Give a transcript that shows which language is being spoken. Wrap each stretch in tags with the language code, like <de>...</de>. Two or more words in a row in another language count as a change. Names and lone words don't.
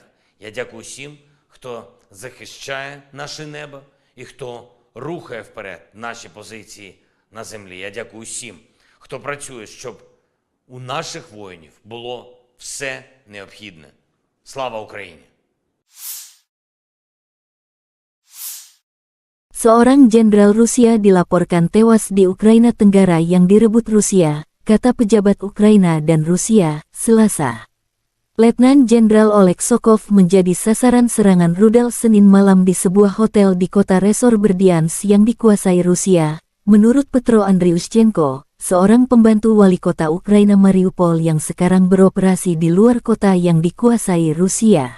<uk>Я дякую всім, хто захищає наше небо і хто рухає вперед наші позиції на землі. Я дякую всім, хто працює, щоб у наших воїнів було все необхідне. Слава Україні!</uk> <id>Seorang jenderal Rusia dilaporkan tewas di Ukraina Tenggara yang direbut Rusia, kata pejabat Ukraina dan Rusia, Selasa. Letnan Jenderal Oleg Sokov menjadi sasaran serangan rudal Senin malam di sebuah hotel di kota Resor Berdiansk yang dikuasai Rusia, menurut Petro Andriushchenko, seorang pembantu wali kota Ukraina Mariupol yang sekarang beroperasi di luar kota yang dikuasai Rusia.</id>